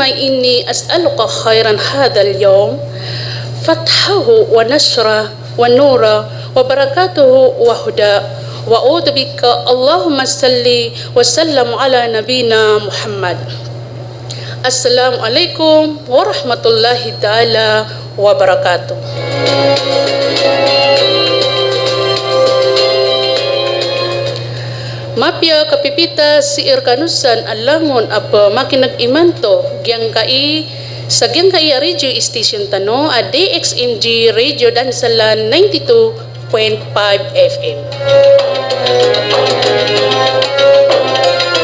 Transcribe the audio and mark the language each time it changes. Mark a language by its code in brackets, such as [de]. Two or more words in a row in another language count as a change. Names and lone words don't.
[ar] إني أسألك خيرا هذا اليوم فتحه ونشره ونوره وبركاته وهدى وأعوذ بك اللهم صل وسلم على نبينا محمد السلام عليكم ورحمة الله تعالى وبركاته. [mrw] Mapya kapipita si Irkanusan alangon apa makinag imanto gyang kai sa gyang kai radio station tano a DXMG Radio Dansalan 92.5 FM.